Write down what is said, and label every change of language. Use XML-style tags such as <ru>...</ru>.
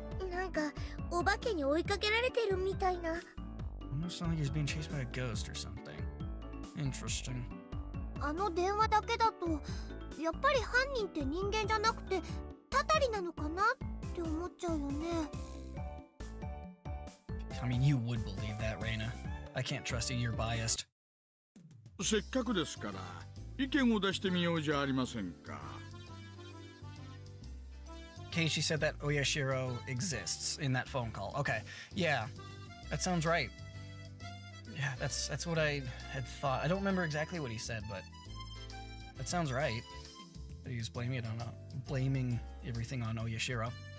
<ja>なんかお化けに追いかけられてるみたいな。</ja> <en>Almost like he's being chased by a ghost or something. Interesting.</en> <ja>あの電話だけだとやっぱり犯人って人間じゃなくてたたりなのかなって思っちゃうよね。</ja> <en>I mean, you would believe that, Reina. I can't trust you, you're biased.</en> <ja>せっかくですから意見を出してみようじゃありませんか。</ja> <en>Keiichi said that Oyashiro exists in that phone call. Okay, yeah, that sounds right. Yeah, that's what I had thought. I don't remember exactly what he said, but that sounds right. He was blaming everything on Oyashiro.</en>